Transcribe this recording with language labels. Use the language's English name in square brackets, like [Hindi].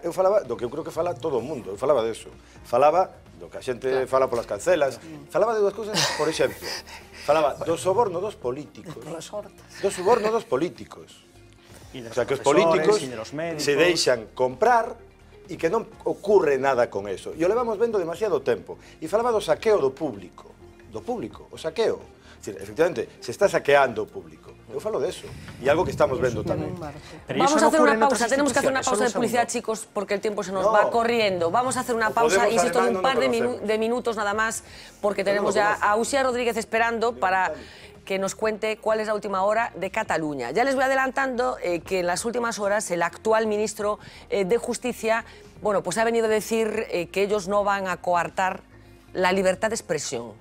[Galician] Eu falaba do que eu creo que fala todo o mundo. Eu falaba deso. Falaba do que a xente fala polas cancelas. Falaba de dúas cousas, por exemplo. Falaba do soborno dos políticos. Do soborno dos políticos. O sea, que os políticos se deixan comprar e que non ocurre nada con eso. E o levamos vendo demasiado tempo. E falaba do saqueo do público, o saqueo. Efectivamente, se está saqueando o público. Eu falo de eso. E algo que estamos vendo tamén. [Spanish] Vamos a hacer una pausa, tenemos que hacer una pausa de publicidad, chicos, porque el tiempo se nos va corriendo. Vamos a hacer una pausa, insisto, de un par de minutos nada más, porque tenemos ya a Uxía Rodríguez esperando para que nos cuente cuál es la última hora de Cataluña. Ya les voy adelantando que en las últimas horas el actual ministro de Justicia, bueno, pues ha venido a decir que ellos no van a coartar la libertad de expresión.